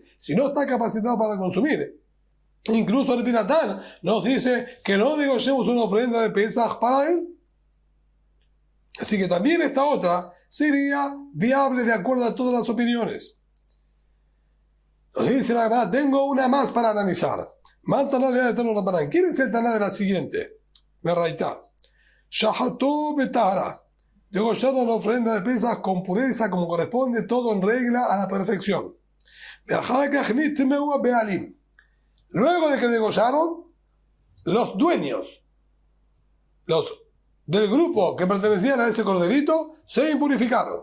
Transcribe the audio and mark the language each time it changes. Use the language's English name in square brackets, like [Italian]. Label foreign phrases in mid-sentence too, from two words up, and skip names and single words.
[Spanish] Si no está capacitado para consumir, incluso el Binatán nos dice que no degollemos una ofrenda de Pesaj para él. Así que también esta otra sería viable de acuerdo a todas las opiniones. Nos dice la verdad, tengo una más para analizar. ¿Quién es el Taná de la siguiente? [Hebrew] ברייתא. שחטוהו בטהרה. [Spanish] Degollaron la ofrenda de pesas con pureza como corresponde, todo en regla a la perfección. Luego de que degollaron, los dueños, los del grupo que pertenecían a ese corderito, se impurificaron.